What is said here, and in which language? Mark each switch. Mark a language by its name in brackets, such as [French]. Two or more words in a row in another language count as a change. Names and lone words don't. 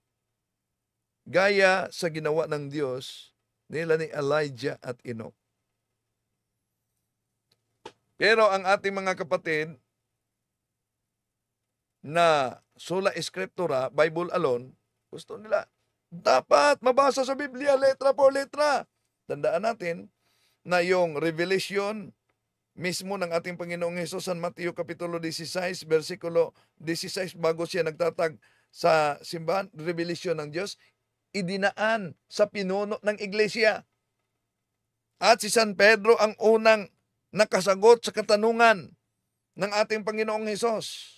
[Filipino] Gaya sa ginawa ng Diyos nila ni Elijah at Enoch. Pero ang ating mga kapatid na [Spanish] sola escriptura, [English] Bible alone, [Filipino] gusto nila dapat mabasa sa Biblia [Spanish] letra por letra. [Filipino] Tandaan natin na yung revelation mismo ng ating Panginoong Hesus sa Mateo Kapitulo 16, versikulo 16, bago siya nagtatag sa simbahan, revelation ng Diyos, idinaan sa pinuno ng iglesia. At si San Pedro ang unang nakasagot sa katanungan ng ating Panginoong Hesus.